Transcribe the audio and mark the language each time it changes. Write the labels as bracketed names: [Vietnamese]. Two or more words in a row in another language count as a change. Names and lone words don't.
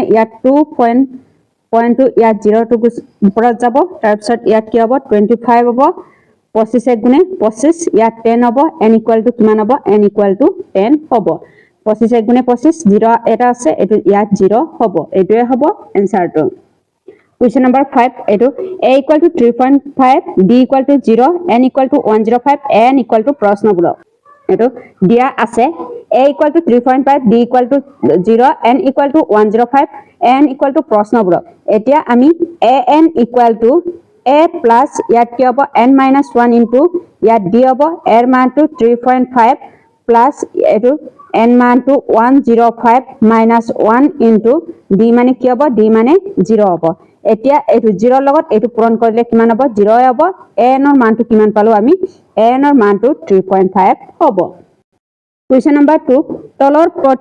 [Assamese] ইয়াত 2 পইণ্টটো ইয়াত 0 টু ওপৰত যাব তাৰপিছত ইয়াত কি হ'ব 25 হ'ব 25 গুণে 25 ইয়াত 10 হ'ব [English] n equal to [Assamese] কিমান হ'ব [English] n equal to 10 [Assamese] হ'ব 25 গুণে 25 0 এটা আছে এটো ইয়াত 0 হ'ব এটোৱে হ'ব এনসাৰটো [English] question number 5 [Assamese] এটো [English] a equal to 3.5 d equal to 0 n equal to 105 n equal to [Assamese] প্ৰশ্নবোধক এটো দিয়া আছে [English] a equal to 3.5 d equal to 0 n equal to 105 n equal to [Assamese] প্ৰশ্নবোৰ এতিয়া আমি [English] a n equal to a plus [Assamese] ইয়াত কি হ'ব [English] n minus 1 into [Assamese] ইয়াত d হ'ব a মানটো 3.5 plus এটো n মানটো 105 [English] minus 1 into d [Assamese] মানে কি হ'ব d মানে 0 হ'ব এতিয়া এটো 0 লগত এটো পূৰণ কৰিলে কিমান হ'ব 0 হ'ব a n ৰ মানটো কিমান পালো আমি a n ৰ মানটো 3.5 হ'ব [English] Question number 2 [Assamese] তলৰ